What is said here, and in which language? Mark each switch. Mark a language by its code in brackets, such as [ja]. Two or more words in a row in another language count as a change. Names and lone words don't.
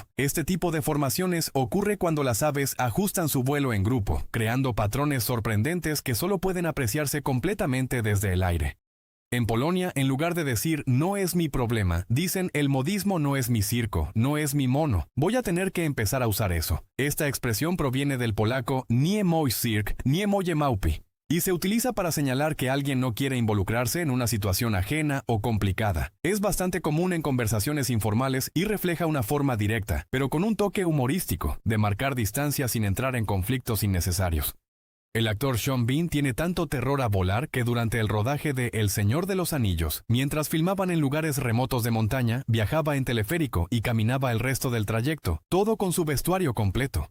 [es] Este tipo de formaciones ocurre cuando las aves ajustan su vuelo en grupo, creando patrones sorprendentes que solo pueden apreciarse completamente desde el aire. En Polonia, en lugar de decir "no es mi problema", dicen "el modismo no es mi circo, no es mi mono". Voy a tener que empezar a usar eso. Esta expresión proviene del polaco [pl] "nie mój cirk, nie moje małpy", [es] y se utiliza para señalar que alguien no quiere involucrarse en una situación ajena o complicada. Es bastante común en conversaciones informales y refleja una forma directa, pero con un toque humorístico, de marcar distancia sin entrar en conflictos innecesarios. El actor Sean Bean tiene tanto terror a volar que durante el rodaje de El Señor de los Anillos, mientras filmaban en lugares remotos de montaña, viajaba en teleférico y caminaba el resto del trayecto, todo con su vestuario completo.